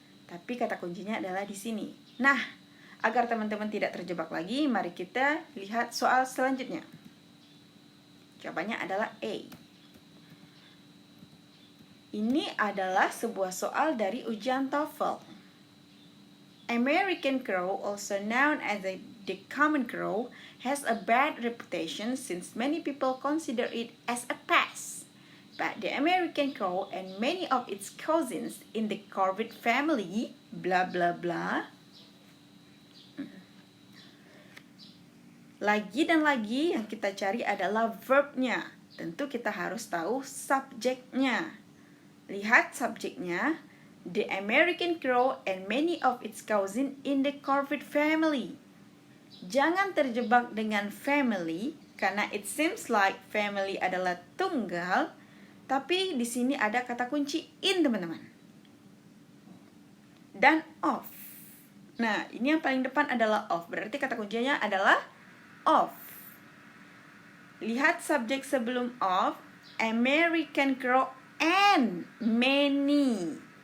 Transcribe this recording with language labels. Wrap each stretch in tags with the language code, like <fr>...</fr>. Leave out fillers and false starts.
<id>Tapi kata kuncinya adalah di sini. Nah, agar teman-teman tidak terjebak lagi, mari kita lihat soal selanjutnya. Jawabannya adalah A. Ini adalah sebuah soal dari ujian TOEFL.</id> <en>American crow, also known as the common crow, has a bad reputation since many people consider it as a pest. But the American crow and many of its cousins in the corvid family, blah blah blah.</en> <id>Lagi dan lagi yang kita cari adalah verbnya. Tentu kita harus tahu subjeknya. Lihat subjeknya.</id> <en>The American crow and many of its cousins in the corvid family.</en> <id>Jangan terjebak dengan family karena</id> <en>it seems like family</en> <id>adalah tunggal, tapi di sini ada kata kunci in, teman-teman. Dan of. Nah, ini yang paling depan adalah of. Berarti kata kuncinya adalah of. Lihat subjek sebelum of,</id> <en>American crow and many.</en>